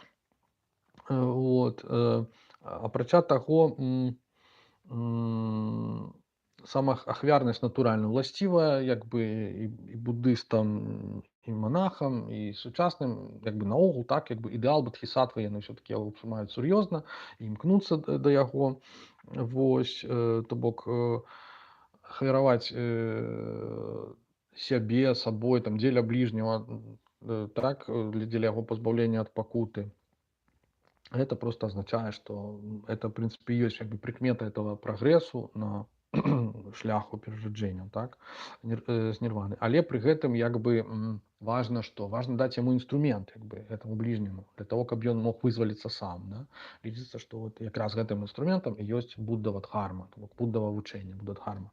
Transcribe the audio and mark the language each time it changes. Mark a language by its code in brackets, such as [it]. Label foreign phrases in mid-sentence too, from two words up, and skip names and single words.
[be] Вот, апрача таго, сама ахвярнасць натуральна ўласцівая, як бы, і будыстам, і манахам, і сучасным, як бы, наогул, так, як бы, ідэал бодхісаттвы яны ўсё-такі ўспрымаюць сур'ёзна і імкнуцца да яго. Вось, то бок, ахвяраваць сябе, сабой, там, дзеля бліжняга, так, дзеля яго пазбаўлення ад пакуты. [ru] Это просто означает, что это, в принципе, есть как бы прикмета этого прогрессу [be] на шляху перараджэнняў, так, з нірваны. Але пры гэтым, як бы, важна што? Важна даць яму інструмент, як бы, гэтаму бліжняму, [ru] для того, [be] каб ён мог вызваліцца сам, да. Лічыцца, што вот якраз гэтым інструментам і ёсць Буддава дхарма, то бок Буддава вучэнне, Будда-дхарма.